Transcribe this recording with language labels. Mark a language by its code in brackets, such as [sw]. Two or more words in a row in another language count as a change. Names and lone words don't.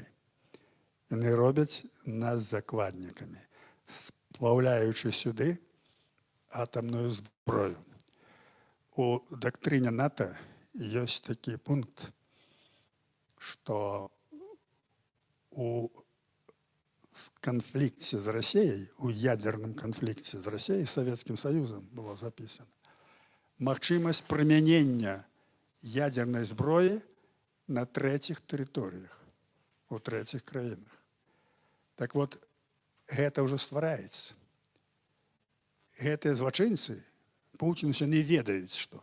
[be] Яны робяць нас закладнікамі, сплаўляючы сюды атамную зброю. У дактрыне НАТО ёсць такі пункт, што [ru] у конфликте с Россией, у ядерном конфликте с Россией, с Советским Союзом было записано, [be] магчымасць прымянення ядерной зброі на трэціх тэрыторыях, у трэціх краінах. [ru] Так вот, [be] гэта ўжо ствараецца. Гэтыя злачынцы, Путін усе не ведаюць, што.